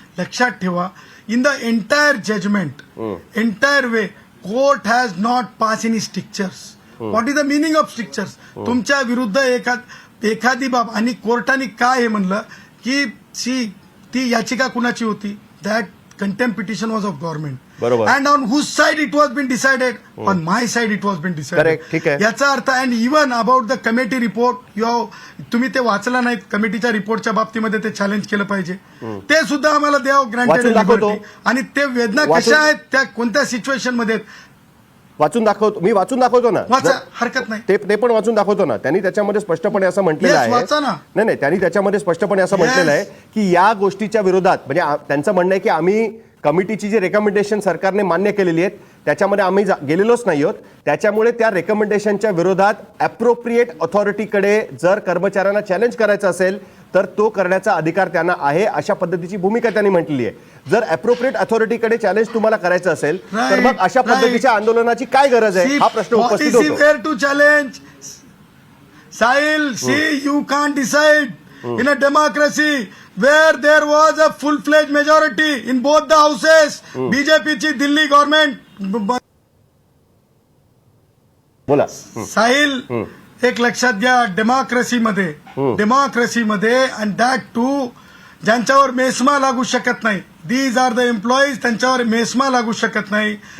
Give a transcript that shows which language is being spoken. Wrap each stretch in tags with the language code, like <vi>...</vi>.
<mr>लक्षात ठेवा,</mr> <en>In the entire judgment, entire way, court has not pass any strictures. What is the meaning of strictures?</en> <mr>तुमच्या विरुद्ध एखादी बाब, आणि कोर्टाने काय हे म्हणलं की ती याचिका कुणाची होती?</mr> <en>That contempt petition was of government.</en> <mr>बरोबर.</mr> <en>And on whose side it was been decided? On my side it was been decided.</en> <mr>Correct, ठीक आहे. याचा अर्थ,</mr> <en>and even about the committee report,</en> <mr>तुम्ही ते वाचला नाही. कमिटीच्या रिपोर्टच्या बाबतीमध्ये ते चॅलेंज केलं पाहिजे. ते सुद्धा आम्हाला द्यावं वाचून दाखवतो.</mr> <en>Granted.</en> <mr>आणि ते वेदना कशा आहेत, त्या कोणत्या सिच्युएशन मध्ये वाचून दाखवतो, मी वाचून दाखवतो ना. वाचा, हरकत नाही. ते पण वाचून दाखवतो ना. त्यांनी त्याच्यामध्ये स्पष्टपणे असं म्हटलेलं</mr> <en>Yes,</en> <mr>आहे. वाचा ना. नाही, त्यांनी त्याच्यामध्ये स्पष्टपणे असं</mr> <en>Yes.</en> <mr>म्हटलेलं आहे की या गोष्टीच्या विरोधात, म्हणजे त्यांचं म्हणणं आहे की आम्ही कमिटीची जी रेकमेंडेशन सरकारने मान्य केलेली आहेत त्याच्यामध्ये आम्ही गेलेलोच नाही आहोत. त्याच्यामुळे त्या रेकमेंडेशनच्या विरोधात अप्रोप्रिएट ऑथॉरिटीकडे जर कर्मचाऱ्यांना चॅलेंज करायचं असेल तर तो करण्याचा अधिकार त्यांना आहे, अशा पद्धतीची भूमिका त्यांनी म्हटलेली आहे. जर अप्रोप्रिएट ऑथॉरिटीकडे चॅलेंज तुम्हाला करायचं असेल तर मग अशा पद्धतीच्या आंदोलनाची काय गरज आहे, हा प्रश्न उपस्थित होतो.</mr> <en>Where to challenge Sahil, see, you can't decide in a democracy where there was a full-fledged majority in both the houses.</en> <mr>बीजेपीची Delhi government. बोला. साहिल, एक लक्षात घ्या, डेमोक्रेसीमध्ये अँड दॅट टू ज्यांच्यावर मेस्मा लागू शकत नाही,</mr> <en>these are the employees,</en> <mr>त्यांच्यावर मेस्मा लागू शकत नाही.</mr>